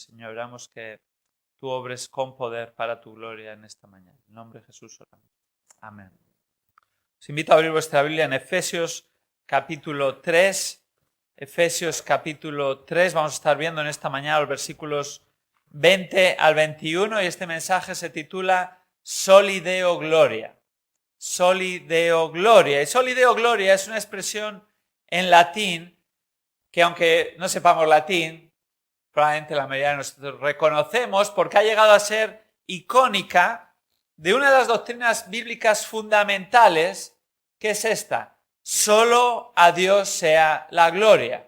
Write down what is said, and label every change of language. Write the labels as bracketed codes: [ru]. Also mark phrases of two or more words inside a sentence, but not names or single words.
[es] Señor, oramos que tú obres con poder para tu gloria en esta mañana. En nombre de Jesús oramos. Amén. Os invito a abrir vuestra Biblia en Efesios capítulo 3. Efesios capítulo 3. Vamos a estar viendo en esta mañana los versículos 20 al 21 y este mensaje se titula [la] Soli Deo Gloria. Soli Deo Gloria. [es] Y [la] Soli Deo Gloria [es] es una expresión en latín que, aunque no sepamos latín, probablemente la mayoría de nosotros reconocemos porque ha llegado a ser icónica de una de las doctrinas bíblicas fundamentales, que es esta: solo a Dios sea la gloria.